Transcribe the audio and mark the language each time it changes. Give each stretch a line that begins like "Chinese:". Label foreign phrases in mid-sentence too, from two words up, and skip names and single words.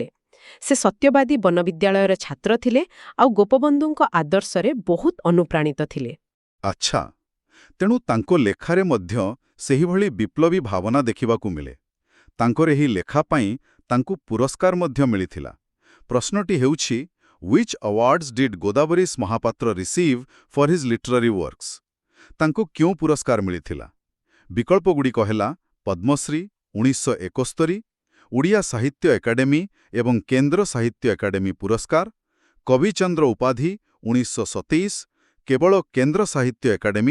Odia: ସେ ସତ୍ୟବାଦୀ ବନବିଦ୍ୟାଳୟର ଛାତ୍ର ଥିଲେ ଆଉ ଗୋପବନ୍ଧୁଙ୍କ ଆଦର୍ଶରେ ବହୁତ ଅନୁପ୍ରାଣିତ ଥିଲେ। ଆଚ୍ଛା, ତେଣୁ ତାଙ୍କ ଲେଖାରେ ମଧ୍ୟ ସେହିଭଳି ବିପ୍ଳବୀ ଭାବନା ଦେଖିବାକୁ ମିଳେ। ତାଙ୍କର ଏହି ଲେଖା ପାଇଁ ତାଙ୍କୁ ପୁରସ୍କାର ମଧ୍ୟ ମିଳିଥିଲା। ପ୍ରଶ୍ନଟି ହେଉଛି,
English: Which awards did ଗୋଦାବରୀଶ ମହାପାତ୍ର receive for his literary works?
Odia: ତାଙ୍କୁ କେଉଁ ପୁରସ୍କାର ମିଳିଥିଲା? ବିକଳ୍ପଗୁଡ଼ିକ ହେଲା ପଦ୍ମଶ୍ରୀ 1971, ଓଡ଼ିଆ ସାହିତ୍ୟ ଏକାଡେମୀ ଏବଂ କେନ୍ଦ୍ର ସାହିତ୍ୟ ଏକାଡେମୀ ପୁରସ୍କାର, କବିଚନ୍ଦ୍ର ଉପାଧି 1927, କେବଳ କେନ୍ଦ୍ର ସାହିତ୍ୟ ଏକାଡେମୀ।